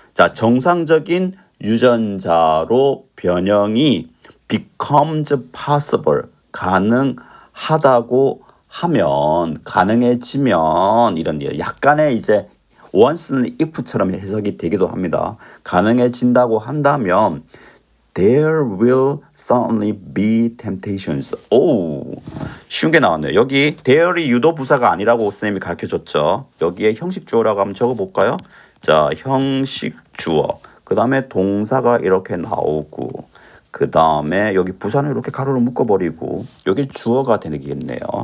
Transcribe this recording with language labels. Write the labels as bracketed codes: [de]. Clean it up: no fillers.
[ko] 자, 정상적인 유전자로 변형이 becomes possible. 가능하다고 하면, 가능해지면, 이런 약간의 이제 once는 if처럼 해석이 되기도 합니다. 가능해진다고 한다면 [en] there will certainly be temptations. [ko] 오, 쉬운 게 나왔네요. 여기 there이 유도 부사가 아니라고 선생님이 가르쳐줬죠. 여기에 형식 주어라고 한번 적어볼까요? 자, 형식 주어. 그 다음에 동사가 이렇게 나오고, 그 다음에 여기 부사는 이렇게 가로로 묶어버리고, 여기 주어가 되겠네요.